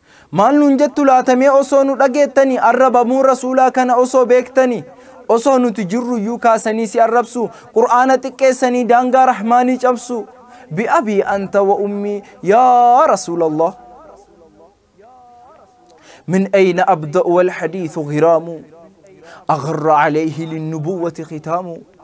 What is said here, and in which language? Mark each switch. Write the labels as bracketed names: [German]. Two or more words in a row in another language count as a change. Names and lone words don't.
[Oromo] Maal nuun jettu laatamee osoo nu dhageettani, arrabamuu rasuulaa kana osoo beektani, osoo nuti jirru iyyuu kaasanii si arrabsu, Qur'aana xiqqeessanii daangaa rahmaanii cabsu. [Arabic] بأبي أنت وأمي يا رسول الله. من أين أبدأ والحديث غرام أغر عليه للنبوة ختام